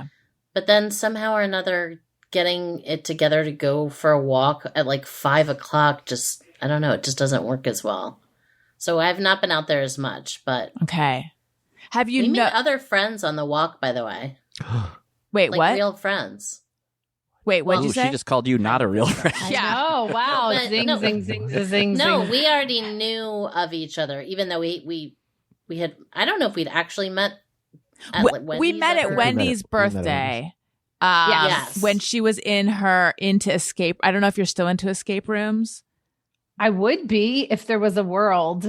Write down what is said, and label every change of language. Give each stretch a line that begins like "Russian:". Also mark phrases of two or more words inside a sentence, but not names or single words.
English: But then somehow or another, getting it together to go for a walk at like 5 o'clock, just, I don't know, it just doesn't work as well. So I've not been out there as much, but. Okay. Have you We made other friends on the walk, by the way. Wait, like what? Real friends. Wait, what'd you say? She just called you not a real friend. Yeah. Oh, wow. But Zing, no. zing, zing, zing, zing. No, we already knew of each other, even though we had, I don't know if we'd actually met at like Wendy's. We met at Wendy's birthday. Yes. When she was into escape. I don't know if you're still into escape rooms. I would be if there was a world.